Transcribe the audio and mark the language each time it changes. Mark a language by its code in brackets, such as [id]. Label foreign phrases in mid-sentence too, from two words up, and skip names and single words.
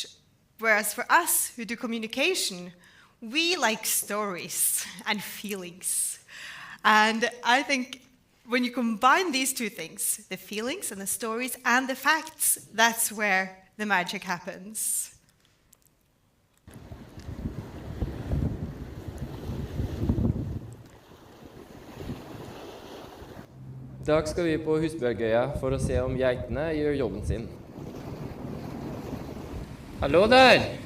[en] Whereas for us who do communication, we like stories and feelings. And I think when you combine these two things, the feelings and the stories and the facts, that's where the magic happens. [no] I dag skal vi på Husbergøya for å se om geitene gjør jobben sin. Hallo der!